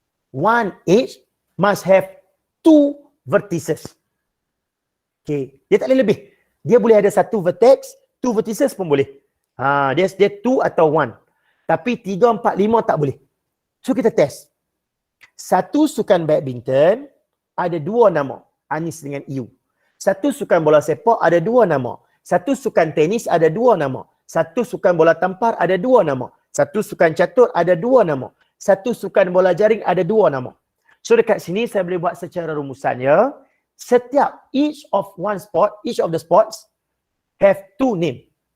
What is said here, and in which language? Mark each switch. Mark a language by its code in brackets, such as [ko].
[en] One edge must have 2 vertices. [ms] Okay. Dia tak boleh lebih. Dia boleh ada 1 vertex, 2 vertices pun boleh. Dia 2 atau 1. Tapi 3, 4, 5 tak boleh. So kita test. Satu sukan badminton ada 2 nama. Anis dengan Iu. Satu sukan bola sepak ada 2 nama. Satu sukan tenis ada 2 nama. Satu sukan bola tampar ada 2 nama. Satu sukan catur ada 2 nama. Satu sukan bola jaring ada 2 nama. So dekat sini saya boleh buat secara rumusannya. [en] Setiap each of the sports have 2 name.